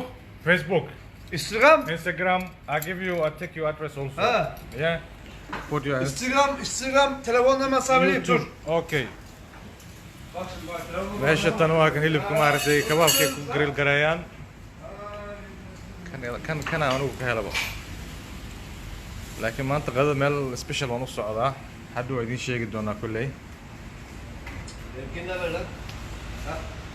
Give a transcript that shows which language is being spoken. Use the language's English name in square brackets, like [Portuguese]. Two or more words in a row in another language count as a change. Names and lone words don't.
[English] Instagram, I give you, I take your address also. Ha. Yeah. Put your Instagram, [Turkish] telefon numarası vereyim, dur. [English] Okay. [Turkish] Bak şimdi bak, telefon numarası. [Somali] meeshatan waa kan hilibka maaragtay kabaabkay ku grill gareeyaan kana anugu ka helaba laakiin maanta qadada meel special waan u socdaa hadda waa idiin sheegi doonaa kulley [Turkish] Benimkini de ver lan. Ha?